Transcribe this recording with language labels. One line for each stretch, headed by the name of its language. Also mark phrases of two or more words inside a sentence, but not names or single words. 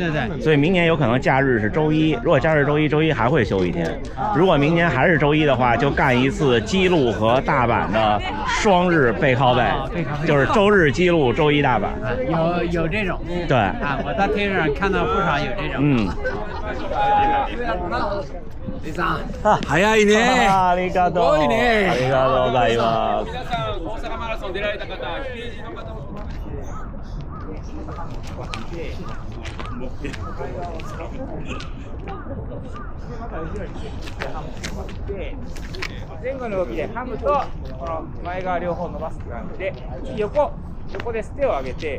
Chinese: 所以明年有可能假日是周一。如果假日周一还会休1天。如果明年还是周一的话，就干一次基路和大阪的双日背靠背，就是周日基路，周一大阪。有这种。对啊，我在推特上看到不少有这种。
Japanese: 李さん、早いね。ありがとう。すごいね。ありがとうございます。皆さん大阪マラソン出られた方、ページの方も。前後の動きでハムとこの前側両方伸ばす感じで、横でステを上げて、